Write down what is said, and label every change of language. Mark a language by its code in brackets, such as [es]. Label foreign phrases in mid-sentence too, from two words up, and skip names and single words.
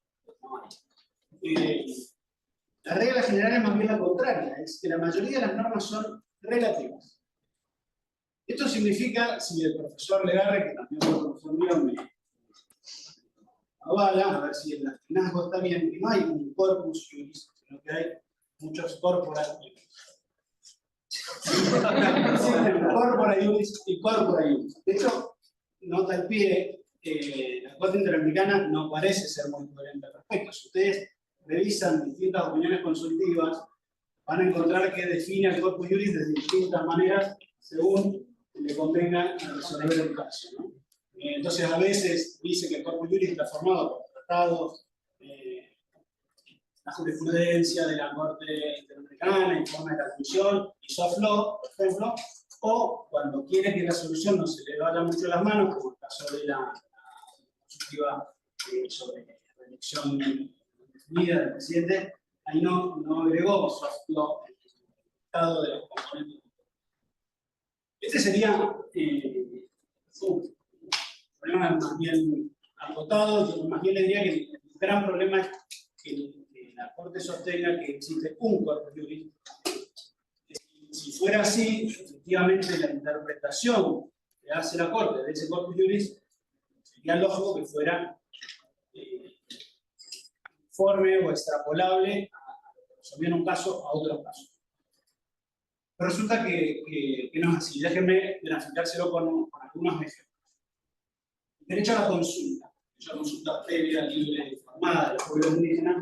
[es] La regla general es más bien la contraria, es que la mayoría de las normas son relativas. Esto significa, si el profesor Legarre, que también fue profesor mío, me avala, a ver si el latinazgo está bien, que no hay un [la] corpus juris, [es] sino que hay muchos [la] corpora juris. Corpora juris y corpora juris. [es] De hecho, nota al pie, la Corte Interamericana no parece ser muy coherente al respecto. Si ustedes revisan distintas opiniones consultivas, van a encontrar que define el [la] corpus juris [es] de distintas maneras según le convenga a resolver el caso, ¿no? Entonces, a veces dice que el [la] corpus juris [es] está formado por tratados, la jurisprudencia de la Corte Interamericana, informe de la Comisión, y [en] soft law, [es] por ejemplo, o cuando quiere que la solución no se le vaya mucho las manos, como el caso de la consultiva sobre la elección definida del presidente, ahí no agregó [en] soft law [es] el estado de los componentes. Este sería un problema más bien agotado. Yo más bien le diría que el gran problema es que la Corte sostenga que existe un [la] corpus juris. [es] Si fuera así, efectivamente la interpretación que hace la Corte de ese [la] corpus juris [es] sería lógico que fuera conforme o extrapolable a lo que resolvió en un caso a otros casos. Pero resulta que no es así. Déjenme graficárselo con algunos ejemplos. Derecho a la consulta previa, libre, informada de los pueblos indígenas.